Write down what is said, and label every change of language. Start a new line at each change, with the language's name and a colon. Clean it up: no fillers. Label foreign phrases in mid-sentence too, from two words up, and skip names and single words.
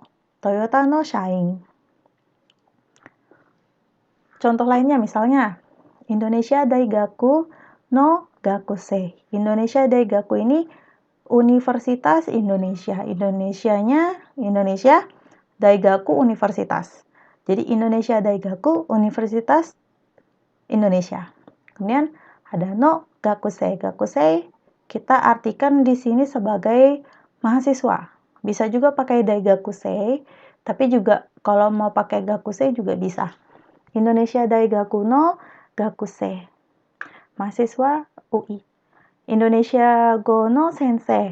Japanese: トヨタの社員.
Indonesian: Contoh lainnya misalnya,
Japanese: インドネシア大学の学生. インドネシア大学
Indonesian: ini Universitas Indonesia. Indonesia, Daigaku Universitas. Jadi
Japanese: インドネシア大学
Indonesian: Universitas Indonesia. Kemudian ada
Japanese: の学生.
Indonesian: Gakusei kita artikan di sini sebagai mahasiswa. Bisa juga pakai Daigakusei, tapi juga kalau mau pakai Gakusei juga bisa.
Japanese: インドネシア大学の学生.
Indonesian: Mahasiswa UI.
Japanese: インドネシア語の先生.